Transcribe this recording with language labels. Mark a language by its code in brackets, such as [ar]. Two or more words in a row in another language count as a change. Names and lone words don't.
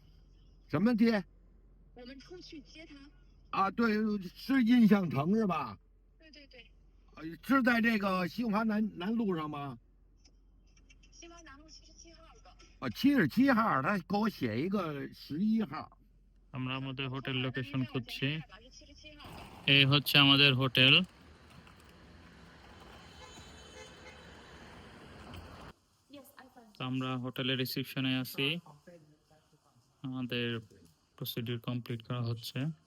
[zh] 什么街我们出去接他。啊？对，是印象城是吧？对对对，是在这个新华南路上吗？新华南路77号的。啊，77号，他给我写一个11号。 [bn] আমরা আমাদের হোটেল লোকেশন খুঁজছি। [zh] 是77号的。 [bn] এই হচ্ছে আমাদের হোটেল। তো আমরা হোটেলের রিসেপশনে আছি, আমাদের প্রসিডিউর কমপ্লিট করা হচ্ছে।